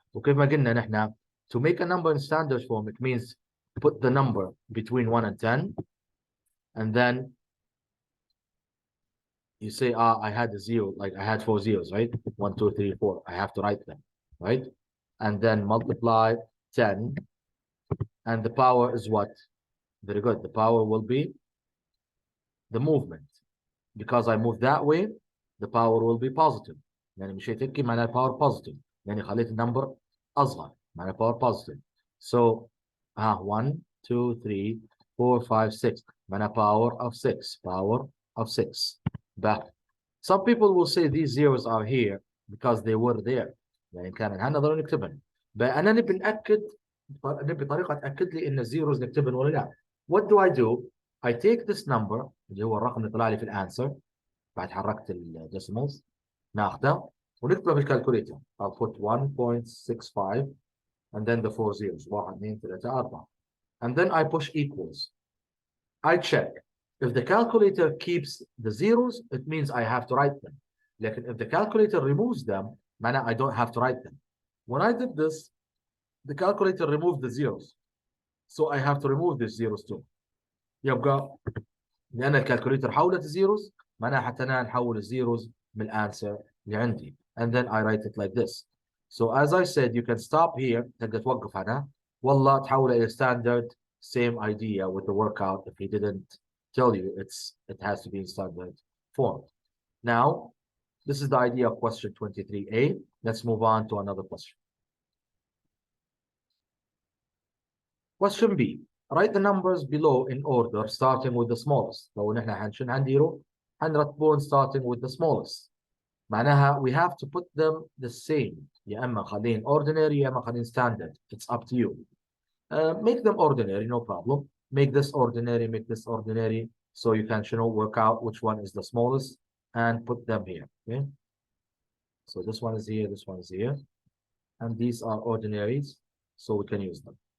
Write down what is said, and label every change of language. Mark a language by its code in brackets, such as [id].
[ar] وكيف ما قلنا نحن [en] to make a number in standard form, it means put the number between 1 and 10, and then you say, I had a 0, like I had 4 zeros, right? 1, 2, 3, 4. I have to write them, right? And then multiply 10, and the power is what? Very good. The power will be the movement. Because I move that way, the power will be positive. [ar] يعني مشيت هيك معناها [en] power positive. [ar] يعني خليت النمبر أصغر معناها power positive. [en] So 1, 2, 3, 4, 5, 6 [ar] معناها [en] power of 6. Power of 6. But some people will say these zeros are here because they were there. [ar] يعني كان هنقدر نكتبهم. أنا نبي نأكد بطريقة تأكد لي إن الزيروز نكتبهم ولا لا. [en] What do? I take this number [ar] اللي هو الرقم اللي طلع لي في الانسر بعد حركت الديسيمالز ناخذه ونكتبه في الكالكوليتر. [en] I'll put 1.65 and then the 4 zeros 1 2 3 4 and then I push equals. I check if the calculator keeps the zeros, it means I have to write them. Like if the calculator removes them, I don't have to write them. When I did this, the calculator removed the zeros, so I have to remove these zeros too. [ar] يبقى لأن الكالكوليتر حولت الزيروز معناها حتى أنا نحول الزيروز من الانسر اللي عندي. [en] And then I write it like this. So as I said, you can stop here. [ar] تقدر توقف هنا والله تحول إلى standard. [en] Same idea with the workout. If he didn't tell you, it has to be in standard form. Now, this is the idea of question 23A. Let's move on to another question. Question B. write the numbers below in order starting with the smallest. [ar] لو نحن حنديروا حنرتبون [en] starting with the smallest. [ar] معناها [en] we have to put them the same. [ar] يا اما خلين ordinary يا اما خلين standard. [en] It's up to you. Make them ordinary, no problem. Make this ordinary, make this ordinary, so you can work out which one is the smallest and put them here. Okay. So this one is here, this one is here, and these are ordinaries, so we can use them.